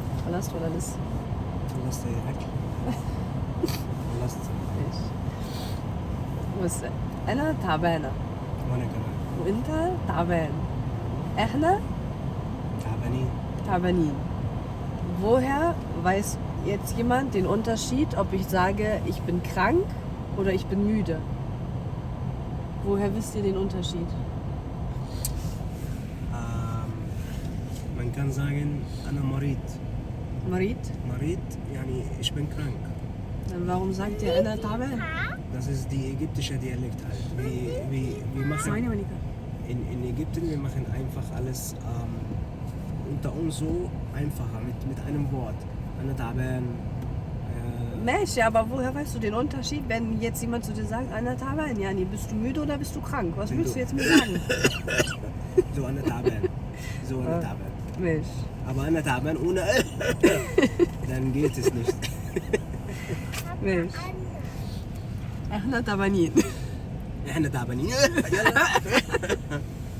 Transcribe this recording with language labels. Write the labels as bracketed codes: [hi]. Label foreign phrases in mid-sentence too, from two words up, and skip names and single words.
[ar] خلصت ولا لسه؟ خلصت اكل. خلصت. ماشي. بص، انا تعبانه وانا كمان وانت تعبان. احنا تعبانين. تعبانين. [de] Woher weiß jetzt jemand den Unterschied, ob ich sage, ich bin krank oder ich bin müde? Woher wisst ihr den Unterschied? Man kann sagen [ar] أنا مريض. [de] Marit? [ar] مريض يعني [de] ich bin krank. Dann warum sagt ihr einer تعبان? Das ist die ägyptische Dialekt halt. Wir machen in Ägypten, wir machen einfach alles unter uns so einfacher mit einem Wort. [ar] أنا تعبان. [de] Mensch, aber woher weißt du den Unterschied, wenn jetzt jemand zu dir sagt, einer تعبان? Yani, bist du müde oder bist du krank? Was willst du jetzt mir sagen? [ar] So أنا تعبان. So أنا تعبان. [de] Mensch. Aber [ar] أنا تعبان [de] ohne dann geht es nicht. Mensch. [ar] احنا تعبانين. احنا تعبانين. يلا.